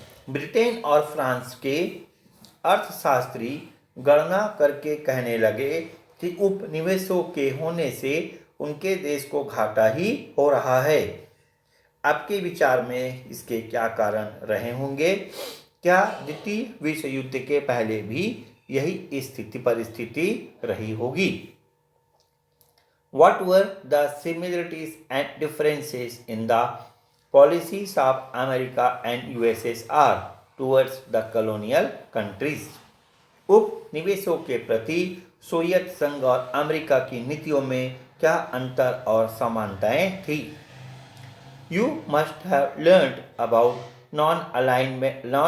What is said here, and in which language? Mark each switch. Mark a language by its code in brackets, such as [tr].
[hi] Britain और France के अर्थशास्त्री गणना करके कहने लगे कि उपनिवेशों के होने से उनके देश को घाटा ही हो रहा है। आपके विचार में इसके क्या कारण रहे होंगे? क्या द्वितीय विश्व युद्ध के पहले भी यही परिस्थिति रही होगी? [en] What were the similarities and differences in the policies of America and USSR towards the colonial countries? [hi] उपनिवेशों के प्रति सोवियत संघ और अमेरिका की नीतियों में क्या अंतर और समानताएं थी? [en] You must have learned about non-alignment